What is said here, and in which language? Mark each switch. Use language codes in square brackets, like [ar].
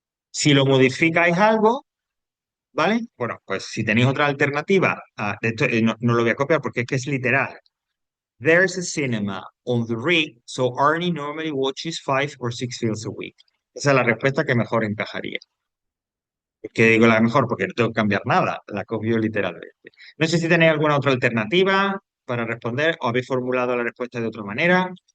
[es] Si lo modificáis algo, ¿vale? Bueno, pues si tenéis otra alternativa, de esto, no lo voy a copiar porque es que es literal. [en] There's a cinema on the rig, so Arnie normally watches 5 or 6 films a week. [es] Esa es la respuesta que mejor encajaría. Que digo la mejor porque no tengo que cambiar nada, la copio literalmente. No sé si tenéis alguna otra alternativa para responder o habéis formulado la respuesta de otra manera.